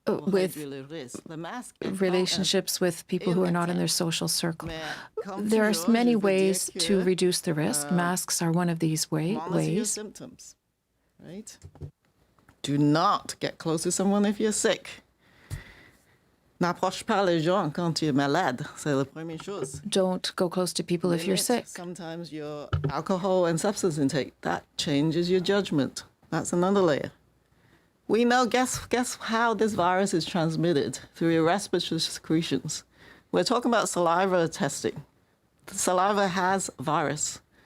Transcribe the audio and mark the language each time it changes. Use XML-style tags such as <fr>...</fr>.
<en>with relationships with people who are not in their social circle. There are many ways to reduce the risk. Masks are one of these ways. Symptoms, right? Do not get close to someone if you're sick.</en> <fr>N'approche pas les gens quand tu es malade. C'est la première chose.</fr> <en>Don't go close to people if you're sick. Sometimes your alcohol and substance intake, that changes your judgment. That's another layer. We know, guess how this virus is transmitted? Through your respiratory secretions. We're talking about saliva testing. The saliva has virus.</en>